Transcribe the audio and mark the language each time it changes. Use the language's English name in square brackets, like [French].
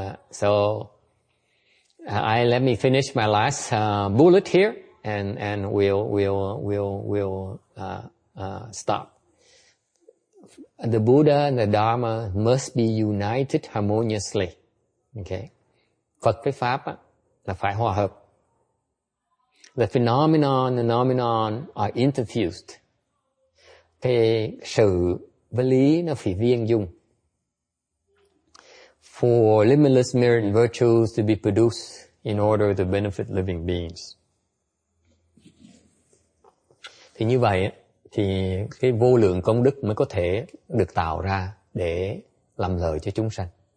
[English] So let me finish my last bullet here, and we'll stop. The Buddha and the Dharma must be united harmoniously. Okay. [Vietnamese] Phật với Pháp á, là phải hòa hợp. [English] The phenomenon are interfused. [Vietnamese] cái sự với lý nó phải viên dung. [English] For limitless merit and virtues to be produced in order to benefit living beings. [Vietnamese] Thì như vậy thì cái vô lượng công đức mới có thể được tạo ra để làm lợi cho chúng sanh.